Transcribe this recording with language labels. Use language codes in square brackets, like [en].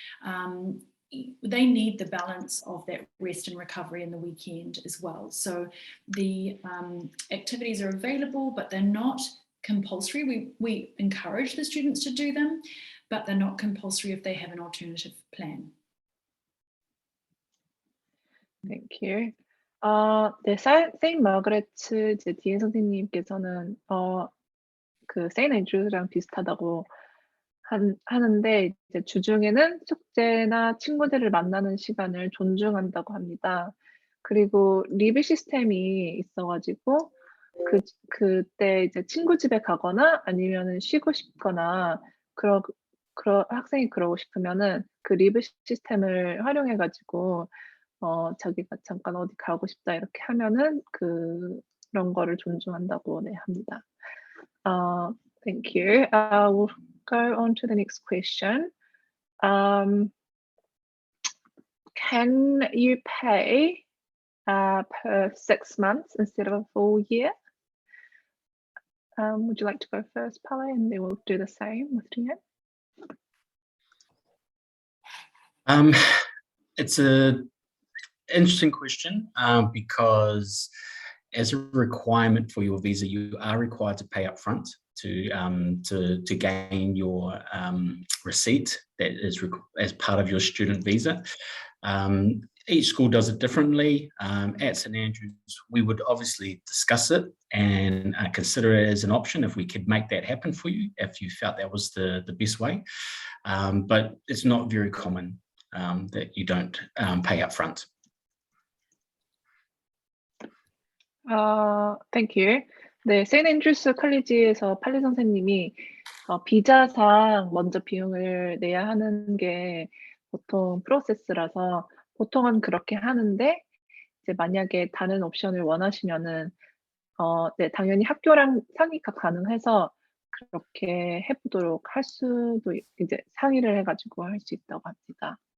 [en] They need the balance of that rest and recovery in the weekend as well. So the activities are available, but they're not compulsory. We encourage the students to do them, but they're not compulsory if they have an alternative plan. Thank you. [ko] 네, 세인트 마거레트 이제 디엔 선생님께서는 그 세인트 앤드류스랑 비슷하다고 하는데, 이제 주중에는 숙제나 친구들을 만나는 시간을 존중한다고 합니다. 그리고 리뷰 시스템이 있어가지고 그때 이제 친구 집에 가거나 아니면은 쉬고 싶거나 학생이 그러고 싶으면은 그 리뷰 시스템을 활용해가지고 자기가 잠깐 어디 가고 싶다 이렇게 하면은 그런 거를 존중한다고 합니다. [en] Thank you. We'll go on to the next question. Can you pay per 6 months instead of a full year? Would you like to go first, Pale, and then we'll do the same with Diane? It's a interesting question because as a requirement for your visa, you are required to pay up front to gain your receipt that is as part of your student visa. Each school does it differently. At St. Andrews, we would obviously discuss it and consider it as an option if we could make that happen for you, if you felt that was the best way. But it's not very common that you don't pay up front. Thank you. [ko] 네, 세인트 앤드류스 컬리지에서 팔리 선생님이 비자상 먼저 비용을 내야 하는 게 보통 프로세스라서 보통은 그렇게 하는데, 이제 만약에 다른 옵션을 원하시면은 네, 당연히 학교랑 상의가 가능해서 그렇게 해보도록 할 수도, 이제 상의를 해가지고 할 수 있다고 합니다.